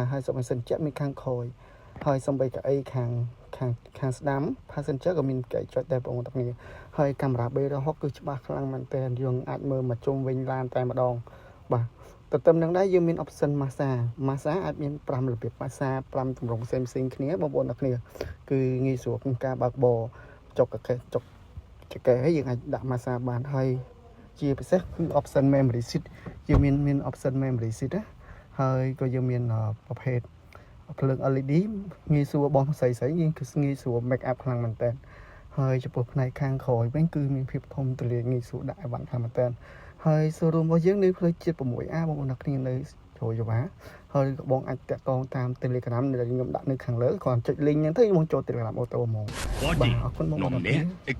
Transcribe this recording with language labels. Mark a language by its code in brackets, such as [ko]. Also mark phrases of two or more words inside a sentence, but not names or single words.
[km] ហើយសុខសិនចិត្តមានខាងក្រោយហើយសំបីកៅអីខាងស្ដាំ passenger ក៏មានកៅអីចុចដែរបងប្អូនទាំងគ្នាហើយកាមេរ៉ា360គឺច្បាស់ខ្លាំងមែនតើយើងអាចមើលមកជុំវិញឡានតែម្ដងបាទ ទន្ទឹមនឹងដែរយើងមាន [en] option massage [km] អាចមាន5របៀប massage 5ទម្រង់ផ្សេងៗគ្នាបងប្អូនទាំងគ្នាគឺងាយស្រួលក្នុងការបើកបរចុ កចកេះយើងអាចដាក់ massage បានហើយជាពិសេសគឺ [en] option memory seat [km] យើងមាន [en] option memory seat [km] ណាហើយ ក៏យើងមានប្រភេទភ្លើង LED ងាយស្រួលបងស្រីយើងគឺងាយស្រួល [en] make up [km] ខ្លាំងមែនតើហើយចំពោះផ្នែកខាងក្រោយវិញគឺមានភាពធំទូលាយងាយស្រួលដាក់អីវ៉ាន់ខ្លាំងមែនតើហើយ showroom របស់យើងនៅផ្លូវជាតិ 6A បងប្អូនអ្នកគ្នានៅជ្រោយវ៉ាហើយក៏បងអាចតាក់ទងតាម Telegram ដែលខ្ញុំដាក់នៅខាងលើគ្រាន់ចុច link ហ្នឹងទៅបងចូល Telegram អូតូហ្មងបាទអរគុណបងប្អូនអ្នកគ្នា